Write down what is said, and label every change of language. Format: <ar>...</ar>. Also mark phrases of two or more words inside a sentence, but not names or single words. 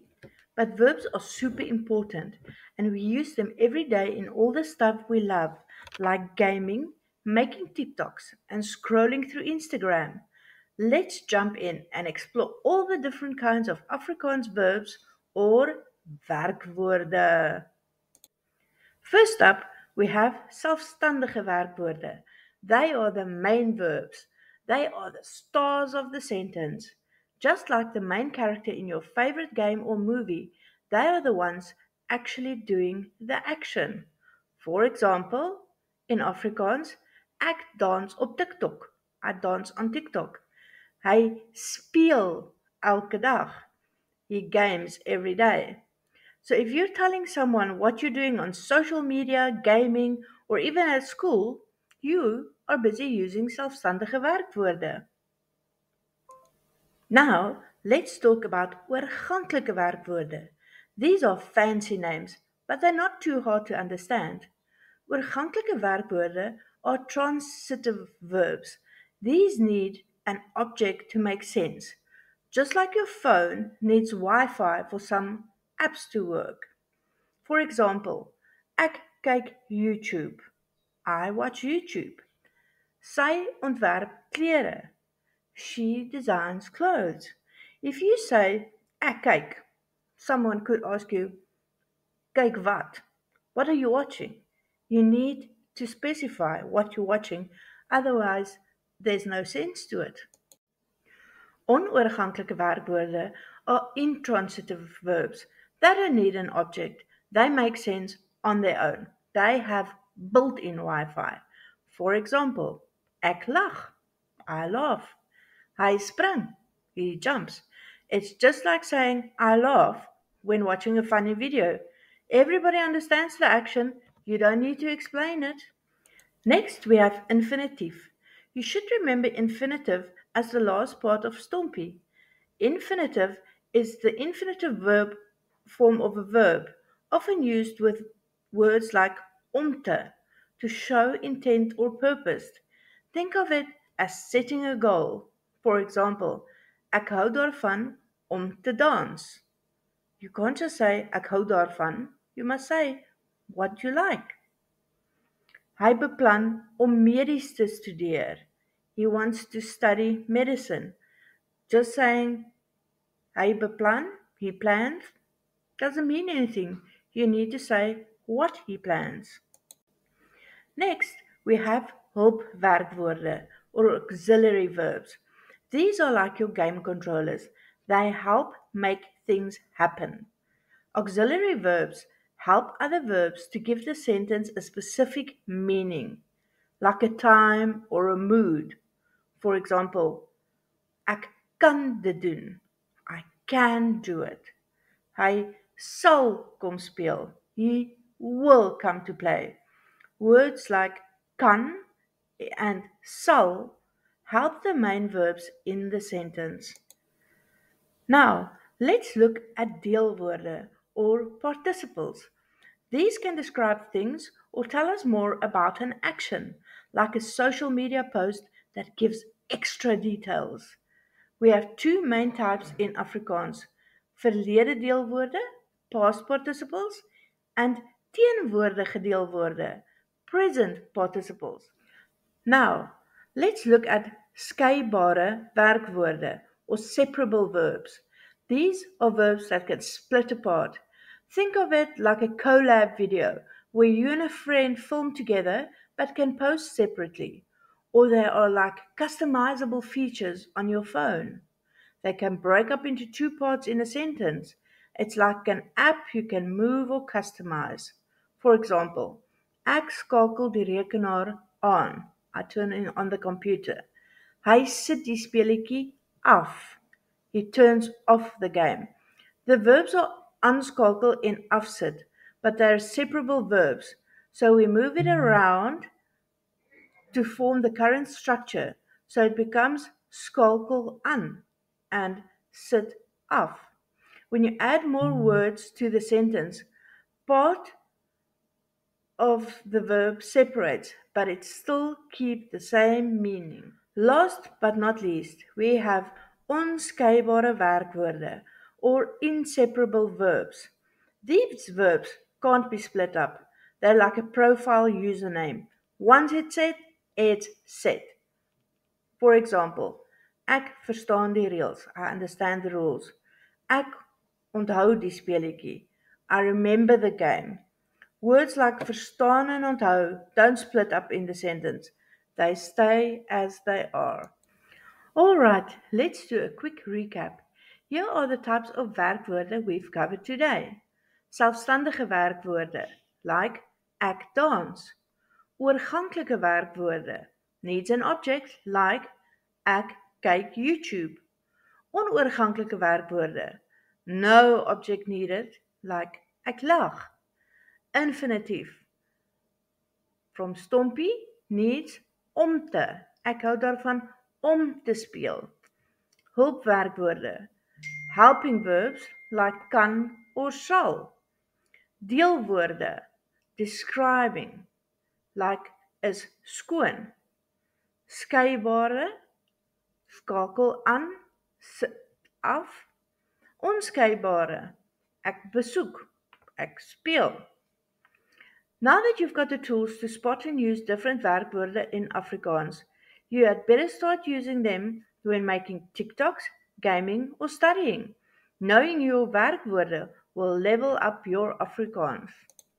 <en>But verbs are super important and we use them every day in all the stuff we love, like gaming, making TikToks, and scrolling through Instagram. Let's jump in and explore all the different kinds of Afrikaans verbs or werkwoorde. First up, we have</en> <af>selfstandige werkwoorde.</af> <en>They are the main verbs. They are the stars of the sentence. Just like the main character in your favorite game or movie, they are the ones actually doing the action. For example, in Afrikaans,</en> <af>ek dans op TikTok.</af> <en>I dance on TikTok.</en> <af>Hy speel elke dag.</af> <en>He games every day. So if you're telling someone what you're doing on social media, gaming, or even at school, you are busy using</en> <af>selfstandige werkwoorde.</af> <en>Now, let's talk about</en> <af>oorganklike werkwoorde.</af> <en>These are fancy names, but they're not too hard to understand.</en> <af>Oorganklike werkwoorde</af> <en>are transitive verbs. These need an object to make sense, just like your phone needs Wi-Fi for some apps to work. For example,</en> <af>ek kyk YouTube.</af> <en>I watch YouTube.</en> <af>Sy ontwerp klere.</af> <en>She designs clothes. If you say</en> <af>ek kyk,</af> <en>someone could ask you,</en> <af>kyk wat?</af> <en>What are you watching? You need to specify what you're watching, otherwise there's no sense to it.</en> <af>Onoorganklike werkwoorde</af> <en>are intransitive verbs. They don't need an object. They make sense on their own. They have built-in Wi-Fi. For example,</en> <af>ek lag.</af> <en>I laugh.</en> <af>Hy spring.</af> <en>He jumps. It's just like saying I laugh when watching a funny video. Everybody understands the action. You don't need to explain it. Next, we have infinitive. You should remember infinitive as the last part of stompie. Infinitive is the infinitive verb form of a verb, often used with words like om to show intent or purpose. Think of it as setting a goal. For example,</en> <af>ek hou daarvan om te dans.</af> <en>You can't just say</en> <af>ek hou daarvan,</af> <en>you must say what you like.</en> <af>Hy beplan om medies te studeer.</af> <en>He wants to study medicine. Just saying</en> <af>hy beplan,</af> <en>he plans, doesn't mean anything. You need to say what he plans. Next, we have hulpwerkwoorde or auxiliary verbs. These are like your game controllers. They help make things happen. Auxiliary verbs help other verbs to give the sentence a specific meaning, like a time or a mood. For example,</en> <af>ek kan dit doen.</af> <en>I can do it.</en> <af>Hy sal kom speel.</af> <en>He will come to play. Words like kan and sal help the main verbs in the sentence. Now, let's look at deelwoorde or participles. These can describe things or tell us more about an action, like a social media post that gives extra details. We have two main types in Afrikaans:</en> <af>verlede deelwoorde,</af> <en>past participles, and</en> <af>teenwoordige deelwoorde,</af> <en>present participles. Now, let's look at</en> <af>skeibare werkwoorde</af> <en>or separable verbs. These are verbs that can split apart. Think of it like a collab video where you and a friend film together but can post separately. Or they are like customizable features on your phone. They can break up into two parts in a sentence. It's like an app you can move or customize. For example,</en> <af>ek skakel die rekenaar aan.</af> <en>I turn it on the computer.</en> <af>Hy sit die speletjie af.</af> <en>He turns off the game. The verbs are aanskakel and afsit, but they are separable verbs, so we move it around to form the current structure, so it becomes</en> <af>skakel aan</af> <en>and</en> <af>sit af.</af> <en>When you add more words to the sentence, Part of the verb separates, but it still keeps the same meaning. Last but not least, we have</en> <af>onskeibare werkwoorde</af> <en>or inseparable verbs. These verbs can't be split up. They're like a profile username. Once it's set, it's set. For example,</en> <af>ek verstaan die reëls.</af> <en>I understand the rules.</en> <af>Ek onthou die speletjie.</af> <en>I remember the game. Words like verstaan and onthou don't split up in the sentence. They stay as they are. Alright, let's do a quick recap. Here are the types of werkwoorde we've covered today.</en> <af>Selfstandige werkwoorde like ek dans. Oorganklike werkwoorde</af> <en>needs an object like</en> <af>ek kyk YouTube. Onoorganklike werkwoorde</af> <en>no object needed like</en> <af>ek lag.</af> <en>Infinitief from Stompie needs</en> <af>om te. Ek hou daarvan om te speel.</af> <en>Hulpwerkwoorde helping verbs like kan or sal. Deelwoorde describing like</en> <af>is skoon. Skeibare skakel aan, sit af. Onskeibare ek besoek, ek speel.</af> <en>Now that you've got the tools to spot and use different werkwoorde in Afrikaans, you had better start using them when making TikToks, gaming or studying. Knowing your werkwoorde will level up your Afrikaans.</en>